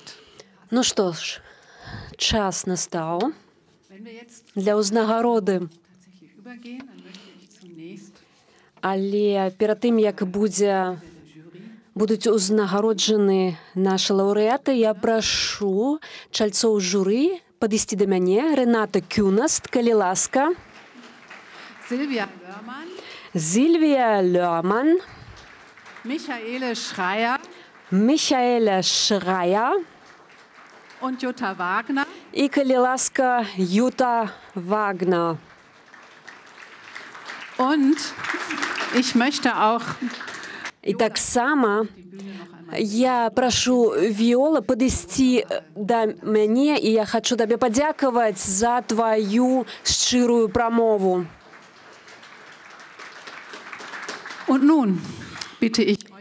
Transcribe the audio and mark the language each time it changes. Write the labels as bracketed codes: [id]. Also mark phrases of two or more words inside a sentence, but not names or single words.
[be] Ну што ж, час настаў [de] Wenn wir jetzt [be] для ўзнагароды. [de] tatsächlich übergehen, dann möchte ich zunächst [be] Але перад тым, як будуць узнагароджаны нашы лаўрэаты, я прашу чальцоў журы падысці да мяне. Рената Кюнаст, калі ласка. [de] Silvia Lörmann, [be] Зільвія Лёман, [de] Michaele Schreier [be] Міхаэля Шрая [de] und Jutta Wagner. [be] і, калі ласка, Юта Вагна. [de] Und ich möchte auch [be] І таксама я прашу Віола падысці да мяне, і я хачу табе падзякаваць за тваю шчырую прамову. [de] und nun bitte ich euch